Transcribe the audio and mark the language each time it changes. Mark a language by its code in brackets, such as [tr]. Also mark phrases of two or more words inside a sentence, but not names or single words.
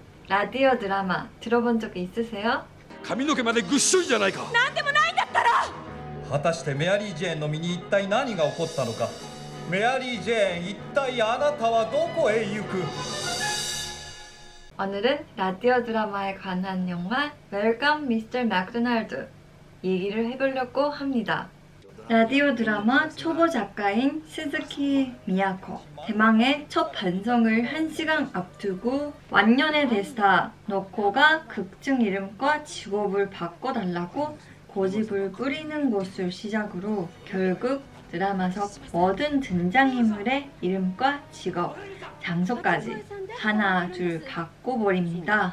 [ko] 라디오 드라마 들어본 적이 있으세요? [ja] 髪の毛までぐっしょりじゃないか。果たしてメアリー・ジェーンの身に一体何が起こったのか。メアリー・ジェーン、一体あなたはどこへ行く。 [ko] 오늘은 라디오 드라마에 관한 영화 웰컴 미스터 맥도날드 얘기를 해보려고 합니다. 라디오 드라마 초보 작가인 스즈키 미야코. 대망의 첫 반성을 1시간 앞두고 완년의 대스타 너코가 극중 이름과 직업을 바꿔달라고 고집을 뿌리는 것을 시작으로 결국 드라마 속 모든 등장인물의 이름과 직업, 장소까지 하나 둘 바꿔버립니다.